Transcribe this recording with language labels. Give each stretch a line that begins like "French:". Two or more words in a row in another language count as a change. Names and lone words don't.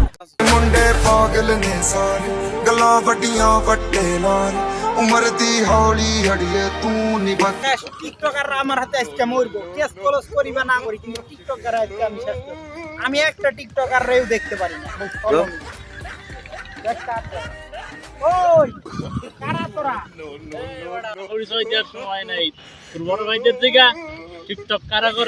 Punjabi: ਮੁੰਡੇ ਪਾਗਲ ਨੇ ਸਾਰੇ ਗੱਲਾਂ ਵੱਡੀਆਂ ਵੱਡੇ ਨਾਲ ਉਮਰ ਦੀ ਹੌਲੀ ਹੜੀਏ ਤੂੰ ਨੀ ਬਕ
Bangla: টিকটকাররা আমার হাতে আজকে মরবো। কেস ক্লোজ করিবা না করি কিন্তু টিকটকার আজকে আমি শেষ করব। আমি একটা টিকটকাররেও দেখতে পারি না। দেখতে আছে। ওই কারা তোরা? পরিচয় দেওয়ার সময় নাই। তোর বড় ভাইদের দিকে টিকটক কারা করে?